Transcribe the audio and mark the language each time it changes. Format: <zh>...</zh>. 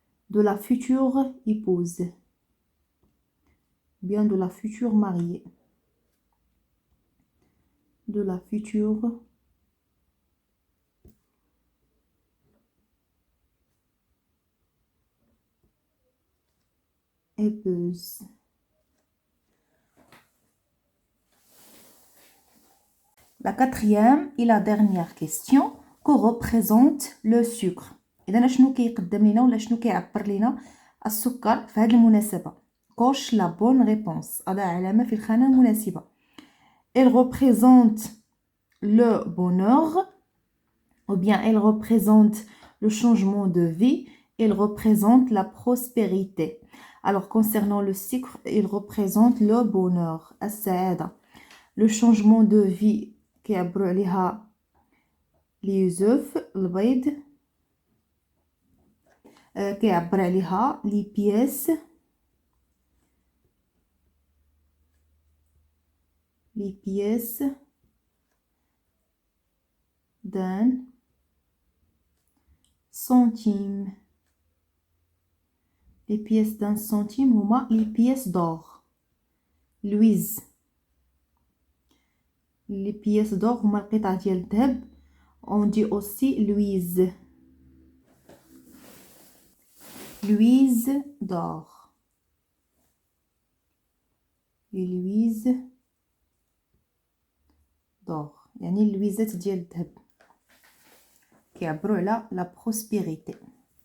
<fr>de la future épouse, bien de la future mariée, de la future épouse. La quatrième et la dernière question, que représente le sucre?</fr> <ar>إذا شنو كيقدم لنا ولا شنو كيعبر لنا السكر في هذه المناسبة؟</ar> <fr>coche la bonne réponse.</fr> <ar>أضع علامة في الخانة المناسبة.</ar> <fr>Elle représente le bonheur, ou bien elle représente le changement de vie, elle représente la prospérité. Alors concernant le sucre, il représente le bonheur,</fr> <ar>السعادة.</ar> <fr>Le changement de vie</fr> <ar>كيعبروا عليها</ar> <fr>les œufs,</fr> <ar>البيض. كيعبر عليها</ar> <fr>les pièces d'un centime. Les pièces d'un centime</fr> <ar>هما</ar> <fr>les pièces d'or. Louise. Les pièces d'or</fr> <ar>هما القطع ديال الذهب.</ar> <fr>On dit aussi Louise. Louise d'or. Louise d'or</fr> <ar>يعني اللويزات ديال الذهب كيعبروا على</ar> <fr>la prospérité.</fr>